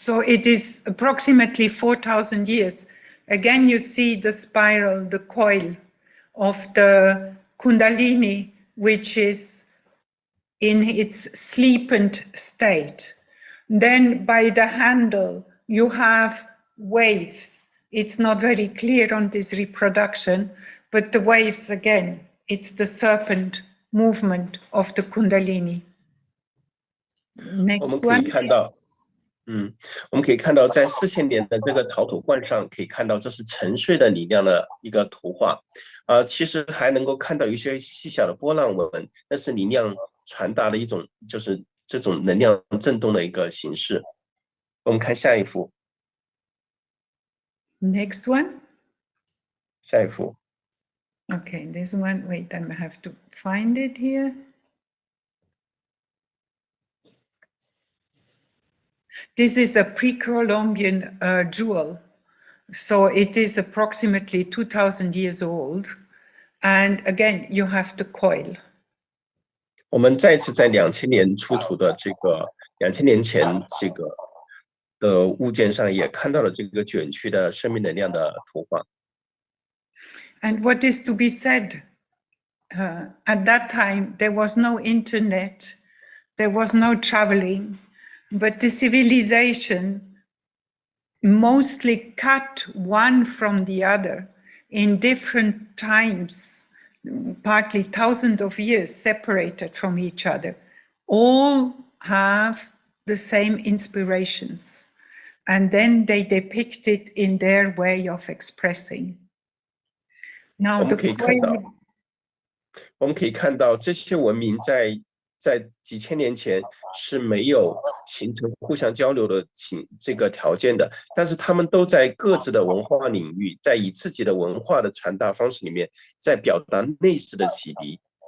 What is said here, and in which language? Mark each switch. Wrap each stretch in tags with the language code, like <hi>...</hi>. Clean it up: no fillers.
<en>So it is approximately 4,000 years. Again, you see the spiral, the coil of the Kundalini, which is in its sleepent state. Then by the handle, you have waves. It's not very clear on this reproduction, but the waves again, it's the serpent movement of the Kundalini. Next</en> <zh>我们可以</zh> <en>one.</en> <zh>看到，我们可以看到在4000年的这个陶土罐上，可以看到这是沉睡的力量的一个图画。其实还能够看到一些细小的波浪纹，那是能量传达的一种，就是这种能量震动的一个形式。我们看下一幅。</zh> <en>Next one.</en> <zh>下一幅。</zh> <en>Okay, this one, wait, I have to find it here. This is a pre-Columbian jewel. So it is approximately 2,000 years old. And again, you have the coil.</en> <zh>我们再次在2000年出土的这个2000年前这个的物件上也看到了这个卷曲的生命能量的图画。</zh> <en>And what is to be said? At that time, there was no internet, there was no traveling, but the civilization mostly cut one from the other in different times, partly thousands of years separated from each other. All have the same inspirations, and then they depict it in their way of expressing. Now,</en> <zh>我们可以看到这些文明在几千年前是没有形成互相交流的这个条件的，但是他们都在各自的文化领域，在以自己的文化的传达方式里面，在表达类似的启迪。</zh>